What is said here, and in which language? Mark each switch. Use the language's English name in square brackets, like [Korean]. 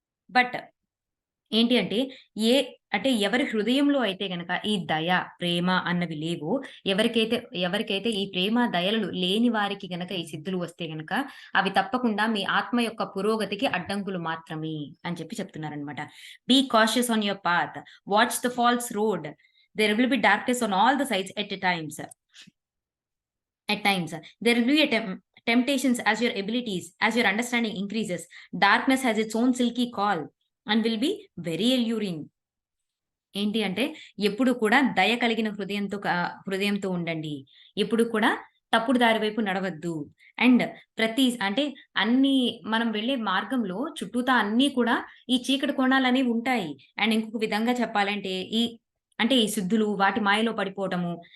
[Telugu] But ఏంటి అంటే, ఏ ఎవరి హృదయంలో అయితే గనక ఈ దయ, ప్రేమ అన్నవి లేవో, ఎవరికైతే ఈ ప్రేమ, దయలు లేని వారికి గనక ఈ సిద్ధులు వస్తే గనక, అవి తప్పకుండా మీ ఆత్మ యొక్క పురోగతికి అడ్డంకులు మాత్రమే అని చెప్తున్నారనమాట. [English] Be cautious on your path. Watch the false road. There will be darkness on all the sides at times. At times, there will be temptations as your abilities, as your understanding increases. Darkness has its own silky call and will be very alluring. [Telugu] ఏంటి అంటే ఎప్పుడు కూడా దయ కలిగిన హృదయంతో ఉండండి. ఎప్పుడు కూడా తప్పుడు దారి వైపు నడవద్దు. అండ్ అన్ని మనం వెళ్ళే మార్గంలో చుట్టూతా అన్నీ కూడా ఈ చీకటి కోణాలనేవి ఉంటాయి. అండ్ ఇంకొక విధంగా చెప్పాలంటే ఈ సిద్ధులు వాటి మాయలో పడిపోవటము.